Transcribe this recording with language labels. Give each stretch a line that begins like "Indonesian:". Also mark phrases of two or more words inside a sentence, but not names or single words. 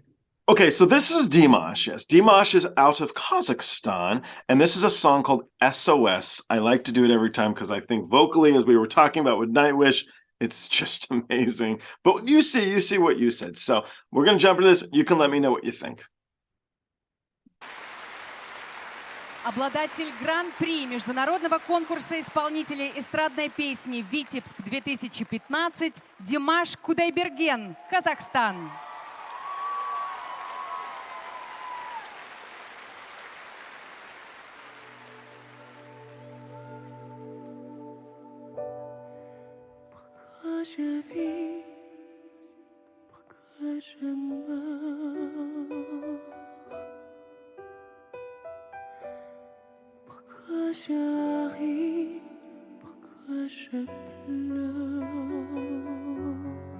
English: Okay, so this is Dimash. Yes, Dimash is out of Kazakhstan, and this is a song called S.O.S. I like to do it every time because I think vocally, as we were talking about with Nightwish, it's just amazing. But you see what you said. So we're going to jump into this. You can let me know what you think.
Russian: Обладатель Гран-при международного конкурса исполнителей эстрадной песни «Витебск-2015» Димаш Кудайберген, Казахстан.
French: Pourquoi je vis, pourquoi je meurs, pourquoi je ris, pourquoi je pleure.